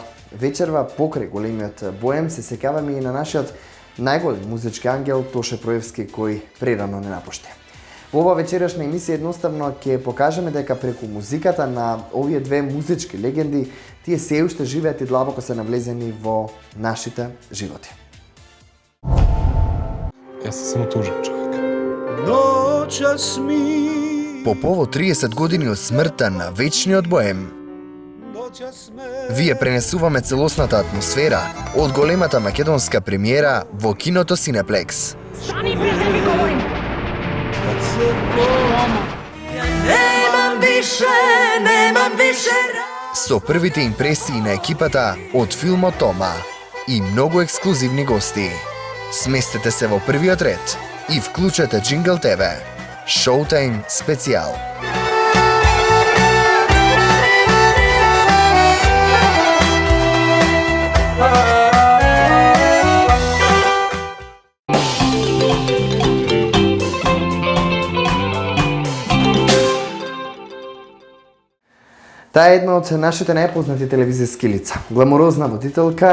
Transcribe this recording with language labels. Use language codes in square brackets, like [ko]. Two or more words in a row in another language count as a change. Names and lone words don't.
[mk] Вечерва покрај големиот боем се сеќаваме и на нашиот најголем музички ангел Тоше Проевски кој прерано не напушти. Во ова вечерашна емисија едноставно ќе покажеме дека преку музиката на овие две музички легенди тие се уште живеат и длабоко се навлезени во нашите животи. Јас сум само тужен човек. [sr] Noćas mi, [mk] По повод 30 години од смртта на вечниот боем, [sr] noćas me, [mk] вие пренесуваме целосната атмосфера од големата македонска премиера во киното Cineplex. [sr] Stani, prijatelj, mi govorim! kad se Tomo, Nemam više [mk] Со првите импресии на екипата од филмот Тома и многу ексклузивни гости. Сместете се во првиот ред и вклучете Jingle TV. Showtime специјал. Таа е една од нашите најпознати телевизиски лица, гламурозна водителка